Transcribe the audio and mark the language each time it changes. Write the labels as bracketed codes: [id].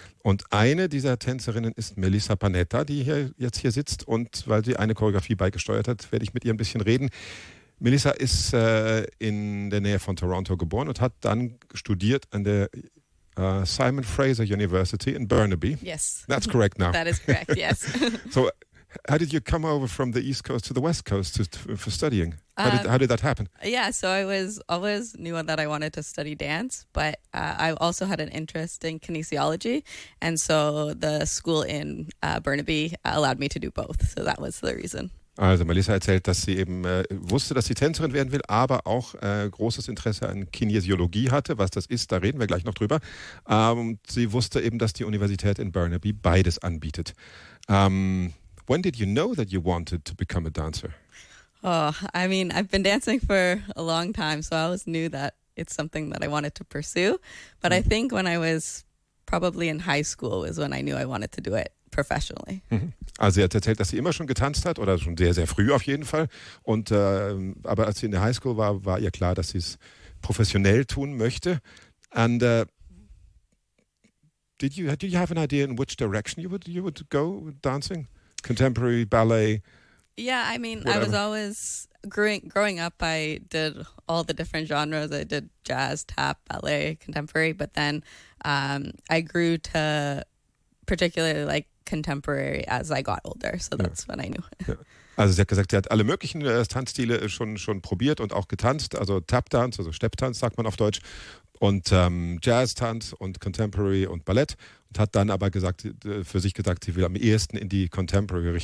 [de] Und eine dieser Tänzerinnen ist Melissa Panetta, die hier jetzt hier sitzt. Und weil sie eine Choreografie beigesteuert hat, werde ich mit ihr ein bisschen reden. Melissa ist in der Nähe von Toronto geboren und hat dann studiert an der Simon Fraser University in Burnaby. [en] Yes. That's correct now. That is correct, yes. So how did you come over from the East Coast to the West Coast for studying? How did that happen? Yeah, so I was always knew that I wanted to study dance, but I also had an interest in kinesiology. And so the school in Burnaby allowed me to do both. So that was the reason. [de] Also Melissa erzählt, dass sie eben wusste, dass sie Tänzerin werden will, aber auch großes Interesse an Kinesiologie hatte. Was das ist, da reden wir gleich noch drüber. Und sie wusste eben, dass die Universität in Burnaby beides anbietet. [en] When did you know that you wanted to become a dancer? Oh, I mean, I've been dancing for a long time, so I always knew that it's something that I wanted to pursue. But I think when I was probably in high school was when I knew I wanted to do it. Professionally. [de] Also sie hat erzählt, dass sie immer schon getanzt hat oder schon sehr, sehr früh auf jeden Fall. Und aber als sie in der High School war, war ihr klar, dass sie es professionell tun möchte. [en] And did you have an idea in which direction you would go dancing? Contemporary, ballet? Yeah, I mean, whatever. I was always, growing up, I did all the different genres. I did jazz, tap, ballet, contemporary. But then I grew to particularly like contemporary as I got older, so that's when I knew. [de] Also sie hat gesagt, sie hat alle möglichen Tanzstile schon probiert und auch getanzt, also Tap-Dance, also Stepptanz sagt man auf Deutsch, und Jazz-Tanz und Contemporary und Ballett, und hat dann aber gesagt, für sich gesagt, sie will am ehesten in die Contemporary-Richtung.